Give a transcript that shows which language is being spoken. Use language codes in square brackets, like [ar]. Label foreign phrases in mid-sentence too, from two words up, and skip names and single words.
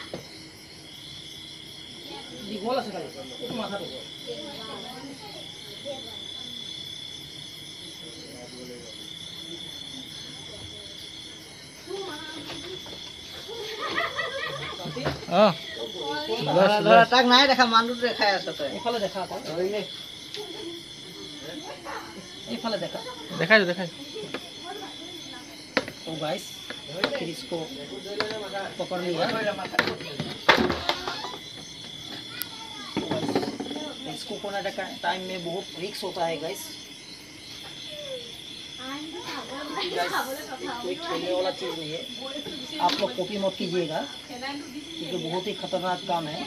[as] দীঘল আছে খালি, এইটো মাথাটো তাক নাই দেখা, মানুহটো দেখাই আছে। তই এইফালে দেখা, এইফালে দেখা, দেখাইছো। [hi] तो गाइस फिर इसको पकड़ लिया। इसको कोने का टाइम में बहुत रिस्क होता है गाइस। कोई खेलने वाला चीज़ नहीं है, आप लोग कॉपी मत कीजिएगा, क्योंकि बहुत ही खतरनाक काम है।